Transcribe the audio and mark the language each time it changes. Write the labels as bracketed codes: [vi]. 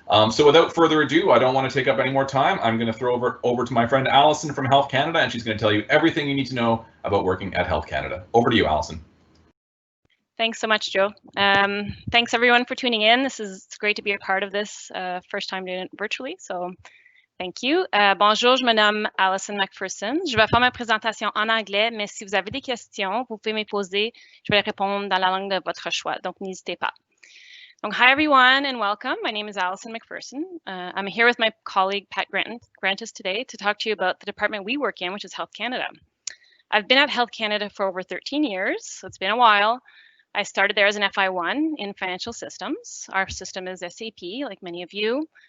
[en] So without further ado, I don't want to take up any more time. I'm going to throw over to my friend Allison from Health Canada, and she's going to tell you everything you need to know about working at Health Canada. Over to you, Allison. Thanks so much, Joe. Thanks everyone for tuning in. It's great to be a part of this, first time doing it virtually, so thank you. [fr] Bonjour, je me nomme Alison McPherson. Je vais faire ma présentation en anglais, mais si vous avez des questions, vous pouvez me poser. Je vais répondre dans la langue de votre choix, donc n'hésitez pas. [en] Donc, hi everyone and welcome. My name is Alison McPherson. I'm here with my colleague Pat Grantis today to talk to you about the department we work in, which is Health Canada. I've been at Health Canada for over 13 years, so it's been a while. I started there as an FI1 in financial systems. Our system is SAP, like many of you.